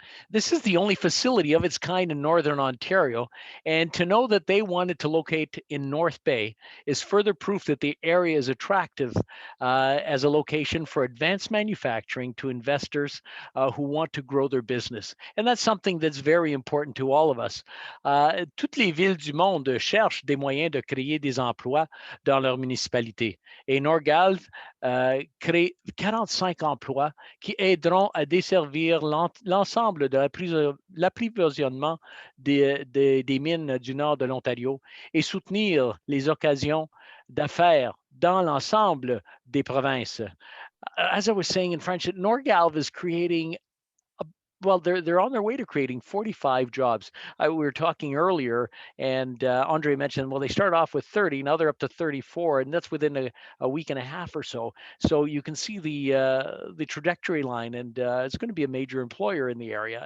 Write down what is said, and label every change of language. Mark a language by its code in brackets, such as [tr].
[en] This is the only facility of its kind in Northern Ontario, and to know that they wanted to locate in North Bay is further proof that the area is attractive as a location for advanced manufacturing to investors who want to grow their business. And that's something that's very important to all of us. [fr] Toutes les villes du monde cherchent des moyens de créer des emplois dans leur municipalité. Et Norgalv crée 45 emplois qui aideront à desservir l'ensemble de l'approvisionnement des mines du nord de l'Ontario et soutenir les occasions d'affaires dans l'ensemble des provinces. [en] As I was saying in French, Norgalv is creating well, they're on their way to creating 45 jobs. We were talking earlier, and Andre mentioned, well, they start off with 30, now they're up to 34, and that's within a week and a half or so. So you can see the trajectory line, and it's going to be a major employer in the area.